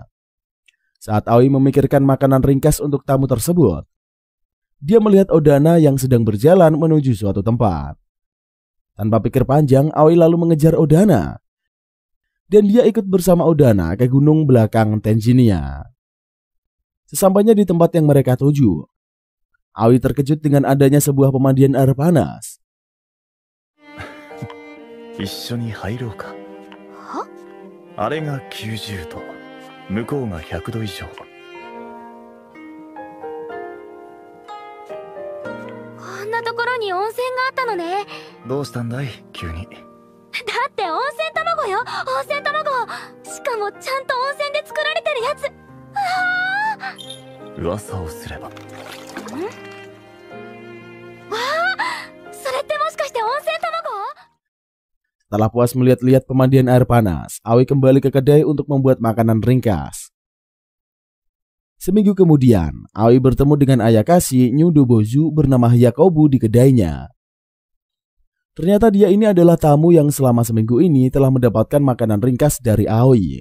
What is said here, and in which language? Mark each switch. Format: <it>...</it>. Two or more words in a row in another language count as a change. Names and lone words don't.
<id>Saat Aoi memikirkan makanan ringkas untuk tamu tersebut, dia melihat Odana yang sedang berjalan menuju suatu tempat. Tanpa pikir panjang, Aoi lalu mengejar Odana. Dan dia ikut bersama Odana ke gunung belakang Tenjinia. Sesampainya di tempat yang mereka tuju, Aoi terkejut dengan adanya sebuah pemandian air panas.</id> <ja>一緒に入ろうか。あれが90度、向こうが100度以上。こんなところに温泉があったのね。どうしたんだい急に。だって温泉卵よ、温泉卵。しかもちゃんと温泉で作られてるやつ。噂をすれば。わあ、それってもしかして温泉卵？</ja> <id>Setelah puas melihat-lihat pemandian air panas, Aoi kembali ke kedai untuk membuat makanan ringkas. Seminggu kemudian, Aoi bertemu dengan Ayakashi Nyudobozu bernama Yakobu di kedainya. Ternyata dia ini adalah tamu yang selama seminggu ini telah mendapatkan makanan ringkas dari Aoi.</id>